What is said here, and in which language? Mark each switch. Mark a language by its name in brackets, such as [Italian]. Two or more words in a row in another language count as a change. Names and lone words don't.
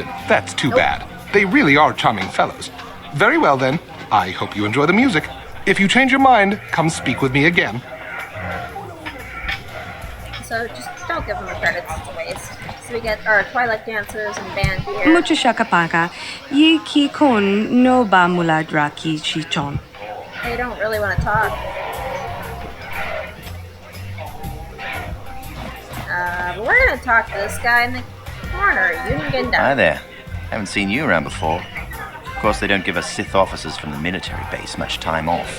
[English] That's too bad. They really are charming fellows. Very well then. I hope you enjoy the music. If you change your mind, come speak with me again. So just don't give them the credits. It's a waste. So we get our Twilight dancers and band here. Mucho shakapaka. Yi ki kon no ba muladra ki chichon. They don't really want to talk. But we're gonna talk to this guy in the corner, Yungenda. Hi there. Haven't seen you around before. Of course, they don't give us Sith officers from the military base much time off.